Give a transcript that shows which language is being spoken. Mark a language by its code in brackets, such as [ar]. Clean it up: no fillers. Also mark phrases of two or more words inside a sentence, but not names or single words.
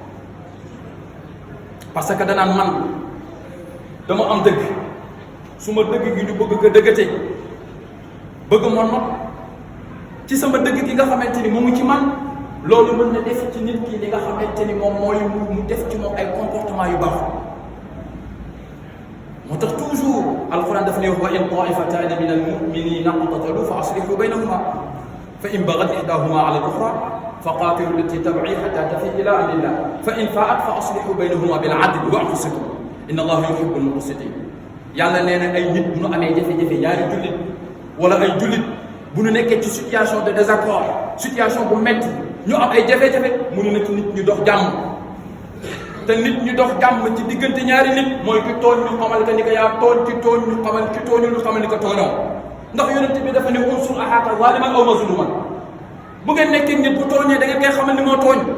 [fr] parce que [wo] danaan man dama am dëgg su ma dëgg gi ñu bëgg ko dëggate bëgg ma not ci sama dëgg gi nga xamante ni mu ngi ci man loolu mën na def ci nit ki li nga xamante ni moom mooy mu def ci moom ay comportement yu baax moo tax toujours alquran daf ne [ar] وإن طائفتان من المؤمنين اقتتلوا فأصلحوا بينهما فإن بغت إحداهما على الأخرى فقاتلوا التي تبغي حتى تفيء إلى أمر الله فإن فاءت فأصلحوا بينهما بالعدل وأقسطوا إن الله يحب المقسطين [wo] yàlla nee na ay nit bu ñu amee jafe-jafe ñaari jullit wala ay jullit bu ñu nekkee ci [fr] situation de désaccord [wo] situation bu metti ñu am ay jafe-jafe mënu na ci nit ñu dox jàmm te nit ñu dox jàmm ci diggante ñaari nit mooy ki tooñ ñu xamal que ni ko yaa tooñ ki tooñ ñu xamal ki tooñu ñu xamal ni ko tooñoo ndax yonent bi dafa ne [ar] انصر أخاك ظالما أو مظلوما [wo] bu ngeen nekkee nit bu tooñee da ngeen koy xamal ni moo tooñ